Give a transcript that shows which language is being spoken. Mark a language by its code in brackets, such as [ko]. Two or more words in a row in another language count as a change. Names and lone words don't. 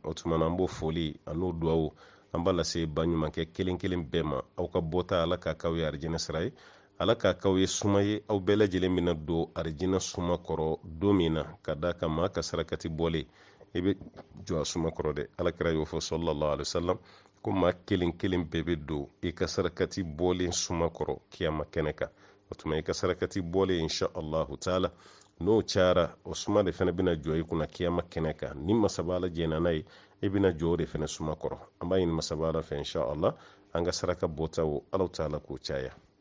[bm] O tuma na an b'o foli a n'o duwawu an b'a lase ba ɲumankɛ kelen kelen bɛɛ ma. Aw ka bɔta Ala k'a k'aw ye arijinɛ sira ye, Ala k'a k'aw ye suma ye, aw bɛɛ lajɛlen bɛna don arijinɛ suma kɔrɔ don min na, ka d'a kan maa ka sarakati bɔlen i bɛ jɔ a suma kɔrɔ dɛ. Alakira y'o fɔ [ar] صلى الله عليه وسلم [bm] ko maa kelen kelen bɛɛ bɛ don i ka sarakati bɔlen suma kɔrɔ kiyama kɛnɛ kan. O tuma i ka sarakati bɔlen [ar] إن شاء الله تعالى [bm] n'o cayara o suma de fɛnɛ bɛna jɔ i kunna kiyama kɛnɛ kan. Ni masaba Ala jɛna n'a ye i bɛna jɔ o de fɛnɛ suma kɔrɔ. An b'a ɲini masaba Ala fɛ inshallah an ka saraka bɔtaw Alaw taala k'o caya.